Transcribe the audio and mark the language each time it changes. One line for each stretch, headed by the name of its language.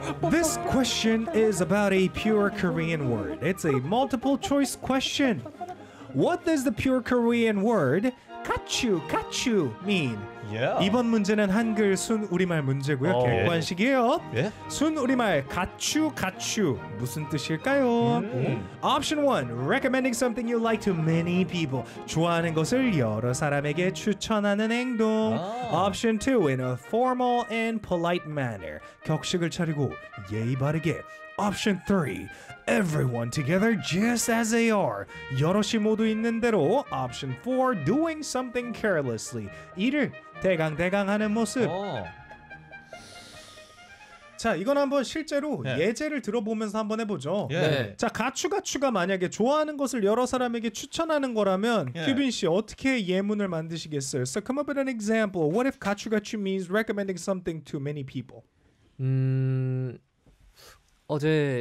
English: This question is about a pure Korean word. It's a multiple choice question. What does the pure Korean word 가추 mean? Yeah.
Korean: 이번 문제는 한글 순 우리말 문제고요. 객관식이에요.
English: Yeah.
Korean: 순 우리말 가추 무슨 뜻일까요?
English: Option 1. Recommending something you like to many people.
Korean: 좋아하는 것을 여러 사람에게 추천하는 행동.
English: Option 2. In a formal and polite manner.
Korean: 격식을 차리고 예의 바르게.
English: Option 3. Everyone together just as they are.
Korean: 여럿이 모두 있는 대로.
English: Option 4. Doing something carelessly.
Korean: 이를 대강 하는 모습. 자, 이건 한번 실제로 예제를 들어보면서 한번 해보죠. 자, 가추가 만약에 좋아하는 것을 여러 사람에게 추천하는 거라면 큐빈 씨 어떻게 예문을 만드시겠어요?
English: So come up with an example. What if 가추가추 means recommending something to many people?
Korean: 어제 굉장히 맛있는 걸 먹었는데 너무